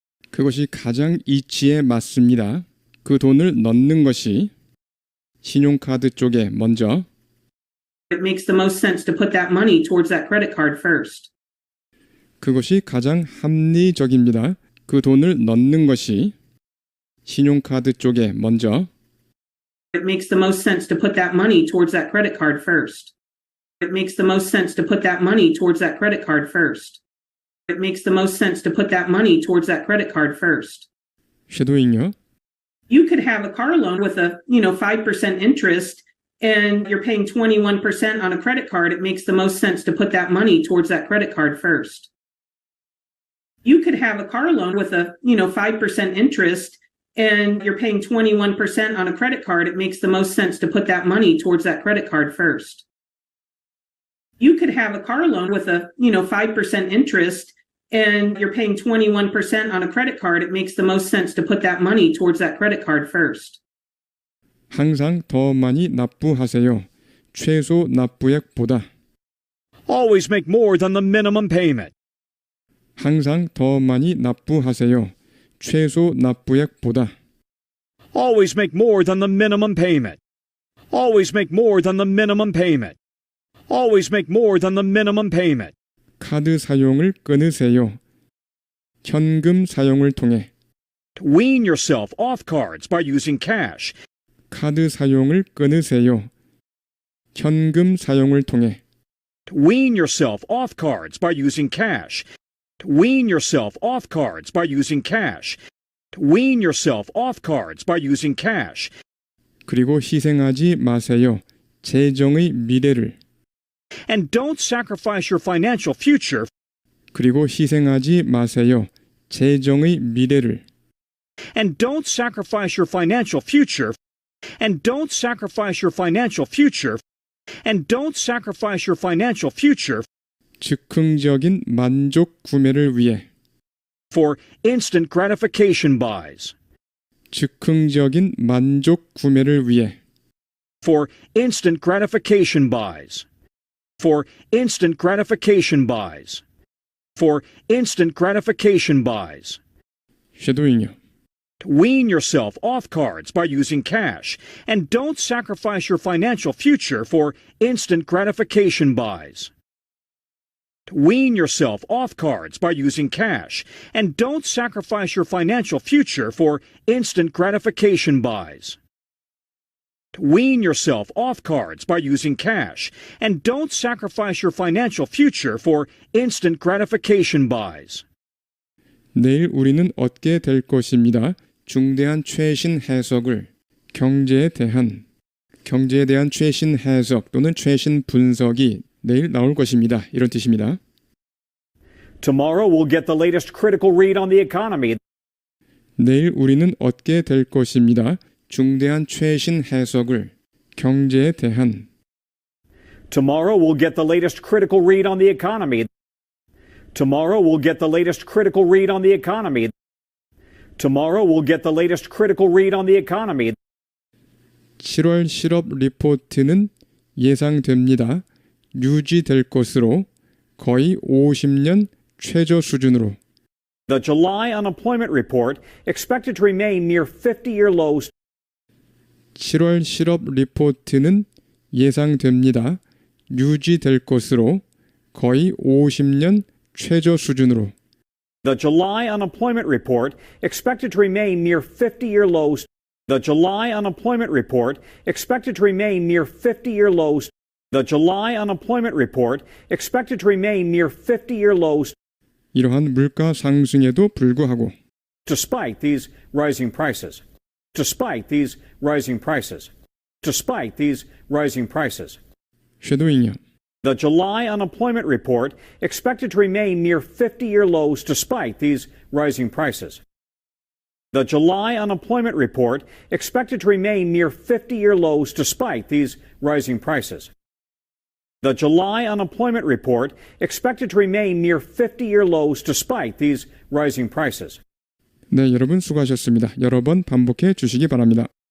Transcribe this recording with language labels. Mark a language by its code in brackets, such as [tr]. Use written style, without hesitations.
[ko] 그것이 가장 이치에 맞습니다. 그 돈을 넣는 것이 신용카드 쪽에 먼저 [en] It makes the most sense to put that money towards that credit card first. [ko] 그것이 가장 합리적입니다. 그 돈을 넣는 것이 신용카드 쪽에 먼저 [en] It makes the most sense to put that money towards that credit card first. It makes the most sense to put that money towards that credit card first. It makes the most sense to put that money towards that credit card first. [ko] 쉐도잉요. [en] You could have a car loan with a, 5% interest and you're paying 21% on a credit card. It makes the most sense to put that money towards that credit card first. You could have a car loan with a, 5% interest and you're paying 21% on a credit card. It makes the most sense to put that money towards that credit card first. You could have a car loan with a, 5% interest and you're paying 21% on a credit card. It makes the most sense to put that money towards that credit card first. [ko] 항상 더 많이 납부하세요. 최소 납부액보다. [en] Always make more than the minimum payment. [ko] 항상 더 많이 납부하세요. 최소 납부액보다. [en] Always make more than the minimum payment. Always make more than the minimum payment. Always make more than the minimum payment. [ko] 카드 사용을 끊으세요. 현금 사용을 통해. [en] Wean yourself off cards by using cash. [ko] 카드 사용을 끊으세요. 현금 사용을 통해. [en] Wean yourself off cards by using cash. Wean yourself off cards by using cash. Wean yourself off cards by using cash. [ko] 그리고 희생하지 마세요. 재정의 미래를. [en] And don't sacrifice your financial future. [ko] 그리고 희생하지 마세요. 재정의 미래를. [en] And don't sacrifice your financial future. And don't sacrifice your financial future. And don't sacrifice your financial future. [ko] 즉흥적인 만족 구매를 위해. [en] For instant gratification buys. [ko] 즉흥적인 만족 구매를 위해. [en] For instant gratification buys. For instant gratification buys. For instant gratification buys. [ko] 쉐도잉요. [en] Wean yourself off cards by using cash, and don't sacrifice your financial future for instant gratification buys. Wean yourself off cards by using cash, and don't sacrifice your financial future for instant gratification buys. Wean yourself off cards by using cash, and don't sacrifice your financial future for instant gratification buys. [ko] 내일 우리는 얻게 될 것입니다. 중대한 최신 해석을 경제에 대한 최신 해석 또는 최신 분석이 내일 나올 것입니다. 이런 뜻입니다. [en] Tomorrow we'll get the latest critical read on the economy. [ko] 내일 우리는 얻게 될 것입니다. 중대한 최신 해석을 경제에 대한 [en] Tomorrow we'll get the latest critical read on the economy. Tomorrow we'll get the latest critical read on the economy. Tomorrow we'll get the latest critical read on the economy. [ko] 7월 실업 리포트는 예상됩니다. 유지될 것으로 거의 50년 최저 수준으로. [en] The July unemployment report expected to remain near 50-year lows. [ko] 7월 실업 리포트는 예상됩니다. 유지될 것으로 거의 50년 최저 수준으로. [en] The July unemployment report expected to remain near 50-year lows. The July unemployment report expected to remain near 50-year lows. The July unemployment report expected to remain near 50-year lows. [ko] 이러한 물가 상승에도 불구하고 [en] Despite these rising prices. Despite these rising prices. Despite these rising prices. [ko] 쉐도잉이요. [en] The July unemployment report expected to remain near 50-year lows despite these rising prices. The July unemployment report expected to remain near 50-year lows despite these rising prices. The July unemployment report expected to remain near 50-year lows despite these rising prices. [ko] 네, 여러분 수고하셨습니다. 여러 번 반복해 주시기 바랍니다.